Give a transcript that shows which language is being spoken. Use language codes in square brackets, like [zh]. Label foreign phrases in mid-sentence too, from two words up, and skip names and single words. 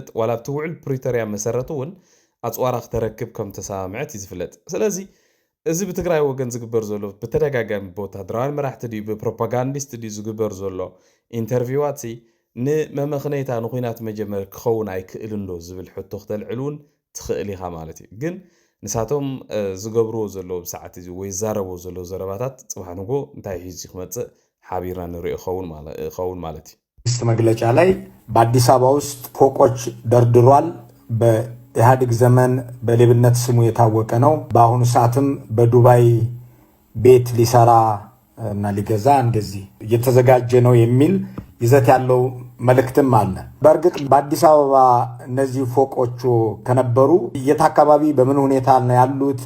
[ti] ዋላ ኣብቲ ውዕል ፕሪቶሪያ መሰረቱ እውን ኣፅዋራ ክተረክብ ከም ተሰማምዐት እዩ ዝፍለጥ። ስለዚ እዚ ብትግራይ ወገን ዝግበር ዘሎ ብተደጋጋሚ ብወታደራውያን መራሕቲ ድዩ ብፕሮፓጋንዲስት ድዩ ዝግበር ዘሎ ኢንተርቪዋት ንመመኽነይታ ንኩናት መጀመር ክኸውን ኣይክእልን ዶ ዝብል ሕቶ ክተልዕል እውን ትኽእል ኢኻ ማለት እዩ። ግን ንሳቶም ዝገብርዎ ዘሎ ብሰዓት እዚ ወይ ዝዛረብዎ ዘሎ ዘረባታት ፅባሕ ንጎ እንታይ ሒዙ ክመፅእ ሓቢርና ንሪኦ ይኸውን ማለት እዩ። [am] መንግስት መግለጫ ላይ በአዲስ አበባ ውስጥ ፎቆች ደርድሯል። በኢህአዴግ ዘመን በሌብነት ስሙ የታወቀ ነው። በአሁኑ ሰዓትም በዱባይ ቤት ሊሰራ እና ሊገዛ እንደዚህ እየተዘጋጀ ነው የሚል ይዘት ያለው መልእክትም አለ። በእርግጥ በአዲስ አበባ እነዚህ ፎቆቹ ከነበሩ የት አካባቢ በምን ሁኔታ ነው ያሉት?